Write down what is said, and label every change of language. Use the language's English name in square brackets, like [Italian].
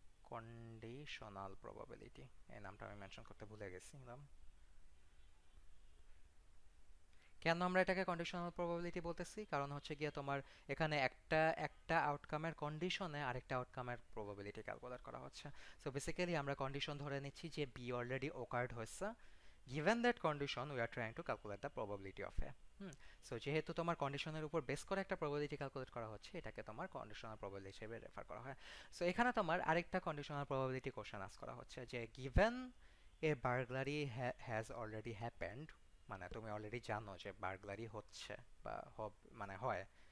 [Bangla] Conditional probability, এই নামটা আমি মেনশন করতে ভুলে গেছিলাম। কেন আমরা এটাকে কন্ডিশনাল প্রবাবিলিটি বলতেছি? কারণ হচ্ছে গিয়ে তোমার এখানে একটা একটা আউটকামের কন্ডিশনে আরেকটা আউটকামের প্রবাবিলিটি ক্যালকুলেট করা হচ্ছে। সো বেসিক্যালি আমরা কন্ডিশন ধরে নিচ্ছি যে বি অলরেডি ওকার্ড হয়েছে। [English] given that condition we are trying to calculate the probability of a। [Bangla] So যেহেতু তোমার কন্ডিশনের উপর বেস করে একটা প্রবাবিলিটি ক্যালকুলেট করা হচ্ছে, এটাকে তোমার কন্ডিশনাল প্রবাবিলিটি হিসেবে রেফার করা হয়। সো এখানে তোমার আরেকটা কন্ডিশনাল প্রবাবিলিটি কোশ্চেন আস্ক করা হচ্ছে যে [English] given a burglary has already happened, [Bangla] মানে তুমি অলরেডি জানো যে বার্গলারি হচ্ছে বা মানে হয়।